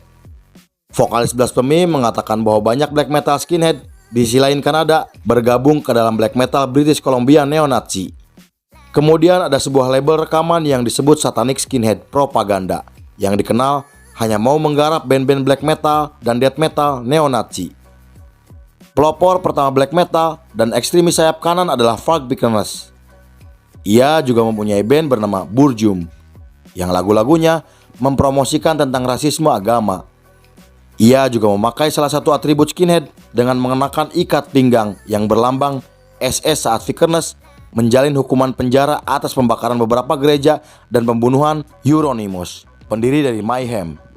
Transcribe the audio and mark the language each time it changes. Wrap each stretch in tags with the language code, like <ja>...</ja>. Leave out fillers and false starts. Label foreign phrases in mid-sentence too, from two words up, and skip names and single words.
<id>Vokalis Blasphemy mengatakan bahwa banyak</id> <en>black metal skinhead</en> <id>di sisi lain Kanada bergabung ke dalam</id> <en>black metal British Columbia neo-Nazi.</en> <id>Kemudian ada sebuah label rekaman yang disebut Satanic Skinhead Propaganda yang dikenal hanya mau menggarap band-band</id> <en>black metal</en> <id>dan</id> <en>death metal neo-Nazi.</en> <id>Pelopor pertama</id> <en>black metal</en> <id>dan ekstremis sayap kanan adalah Frank Vikernes. Ia juga mempunyai band bernama Burjum yang lagu-lagunya mempromosikan tentang rasisme agama. Ia juga memakai salah satu atribut skinhead dengan mengenakan ikat pinggang yang berlambang SS saat Vikernes menjalin hukuman penjara atas pembakaran beberapa gereja dan pembunuhan Euronymous, pendiri dari Mayhem.</id>